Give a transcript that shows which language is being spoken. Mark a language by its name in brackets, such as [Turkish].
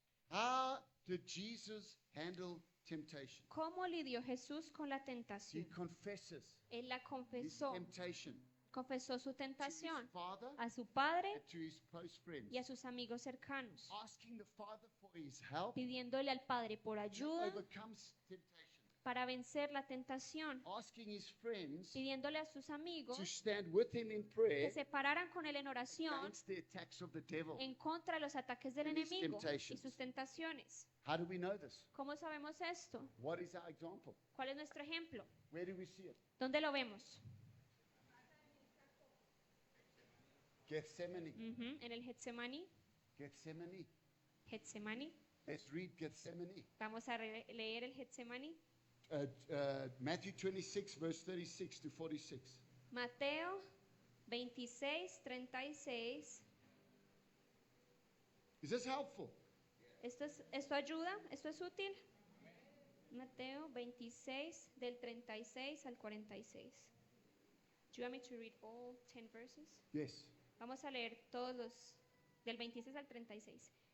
[English] How did Jesus handle temptation? [Spanish] ¿Cómo lidió Jesús con la [English] He [Spanish] tentación? [English] confesses [Spanish] Él la [English] his [Spanish] confesó. [English] temptation [Spanish] Confesó su [English] to his [Spanish] tentación [English] father [Spanish] a su padre [English] and to his close friends, [Spanish] y a sus amigos cercanos, [English] asking the Father for his help [Spanish] pidiéndole al Padre por [English] to [Spanish] ayuda [English] overcome temptation, [Spanish] para vencer la tentación, [English] asking his friends [Spanish] pidiéndole a sus amigos [English] to stand with him in [Spanish] que [English] prayer [Spanish] se pararan con él en oración [English] against the attacks of the devil. [Spanish] en contra de los ataques del [English] and his [Spanish] enemigo y [English] temptations. [Spanish] sus tentaciones. [English] How do we know this? [Spanish] ¿Cómo sabemos esto? [English] What is our example? [Spanish] ¿Cuál es nuestro ejemplo? [English] Where do we see it? [Spanish] ¿Dónde lo vemos? [English] Gethsemane. [Spanish] En el Getsemaní. [English] Gethsemane. [Spanish] Getsemaní. [English] Let's read Gethsemane. [Spanish] Vamos a leer el Getsemaní. [English] Matthew 26, verse 36 to 46. [Spanish] Mateo 26, 36. [English] Is this helpful? [Spanish] ¿Esto ayuda? ¿Esto es útil? Mateo 26, del 36 al 46. [English] Do you want me to read all 10 verses? Yes. [Spanish] Vamos a leer todos los del 26 al 36.